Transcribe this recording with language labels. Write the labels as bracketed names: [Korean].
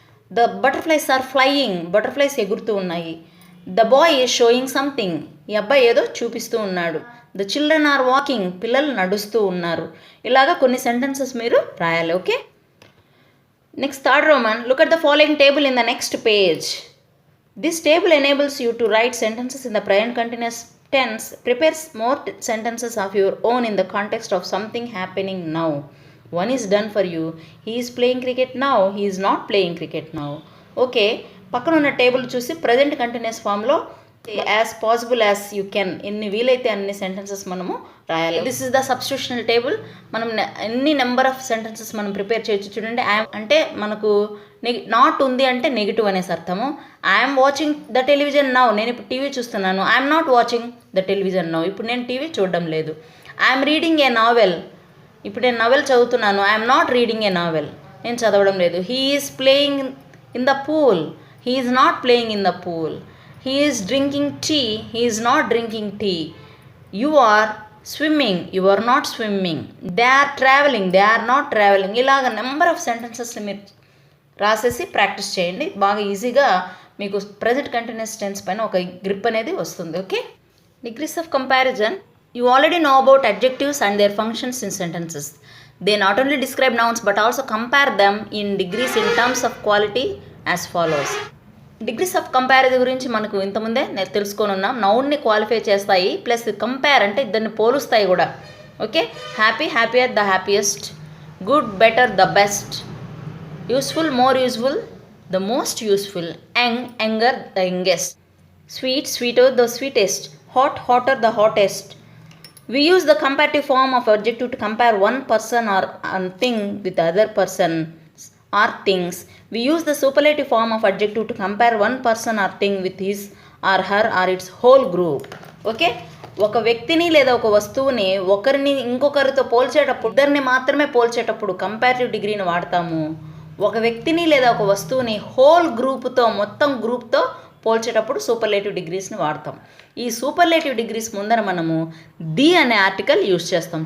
[English] the butterflies are flying [Telugu] butterflies ఎగురుతూ ఉన్నాయి. [English] the boy is showing something [Telugu] ఈ అబ్బాయి ఏదో చూపిస్తూ ఉన్నాడు. [English] the children are walking [Telugu] పిల్లలు నడుస్తూ ఉన్నారు. ఇలాగా కొన్ని సెంటెన్సెస్ మీరు రాయాలి. [English] Okay, next third Roman. Look at the following table in the next page. This table enables you to write sentences in the present continuous tense. Prepares more sentences of your own in the context of something happening now. One is done for you. He is playing cricket now. He is not playing cricket now. [Telugu] Okay, పక్కన ఉన్న table చూసి present continuous ఫామ్లో [English] as possible as you can [Telugu] ఎన్ని వీలైతే అన్ని sentences మనము రాయాలి. [English] This is the substitutional table. [Telugu] మనం ఎన్ని నెంబర్ ఆఫ్ సెంటెన్సెస్ మనం ప్రిపేర్ చేయొచ్చు. చూడండి, అంటే మనకు నాట్ ఉంది అంటే నెగిటివ్ అనేసి అర్థము. [English] I'm watching the television now [Telugu] నేను ఇప్పుడు టీవీ చూస్తున్నాను. [English] I'm not watching the television now [Telugu] ఇప్పుడు నేను టీవీ చూడడం లేదు. [English] I'm reading a novel [Telugu] ఇప్పుడు నేను నవెల్ చదువుతున్నాను. [English] I'm not reading a novel [Telugu] నేను చదవడం లేదు. [English] He is playing in the pool he is not playing in the pool. He is drinking tea. He is not drinking tea. You are swimming. You are not swimming. They are traveling. They are not traveling. [Telugu] ఇలాగ number of సెంటెన్సెస్ని మీరు రాసేసి practice చేయండి. బాగా ఈజీగా మీకు present continuous tense పైన ఒక grip అనేది వస్తుంది. [English] Okay, degrees of comparison. You already know about adjectives and their functions in sentences. They not only describe nouns but also compare them in degrees in terms of quality as follows. [Telugu] Degrees of comparison గురించి మనకు ఇంతకుముందే తెలుసుకొని ఉన్నాం. నౌన్ని qualify చేస్తాయి, plus compare అంటే ఇద్దరిని పోలుస్తాయి కూడా. [English] Okay, happy, happier, the happiest. Good, better, the best. Useful, more useful, the most useful. Young, younger, the youngest. Sweet, sweeter, the sweetest. Hot, hotter, the hottest. We use the comparative form of adjective to compare one person or thing with other person or things. We use the superlative form of adjective to compare one person or thing with his or her or its whole group. [Telugu] Okay, ఒక వ్యక్తిని లేదా ఒక వస్తువుని ఒకరిని ఇంకొకరితో పోల్చేటప్పుడు ఇద్దరిని మాత్రమే పోల్చేటప్పుడు comparative డిగ్రీని వాడతాము. ఒక వ్యక్తిని లేదా ఒక వస్తువుని హోల్ గ్రూప్తో మొత్తం గ్రూప్తో పోల్చేటప్పుడు సూపర్లేటివ్ డిగ్రీస్ని వాడతాం. ఈ సూపర్లేటివ్ డిగ్రీస్ ముందర మనము ది అనే ఆర్టికల్ యూజ్ చేస్తాం.